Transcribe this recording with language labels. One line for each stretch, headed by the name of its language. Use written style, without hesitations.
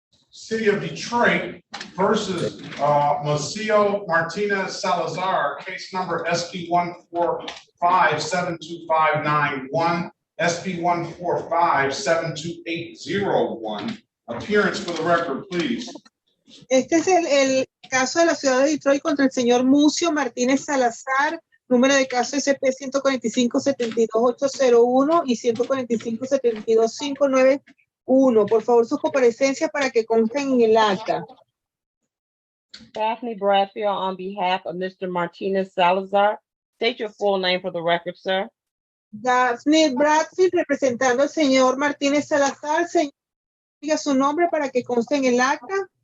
English: City of Detroit versus Macio Martinez Salazar, case number SP 145-72591, SP 145-72801. Appearance for the record, please.
Spanish: Este es el caso de la ciudad de Detroit contra el señor Mucio Martínez Salazar. Número de caso SP 145-72801 y 145-72591. Por favor, sus comparecencias para que consten en el acta.
English: Daphne Bradfield on behalf of Mr. Martinez Salazar. State your full name for the record, sir.
Spanish: Daphne Bradfield representando al señor Martínez Salazar. Señor, diga su nombre para que conste en el acta.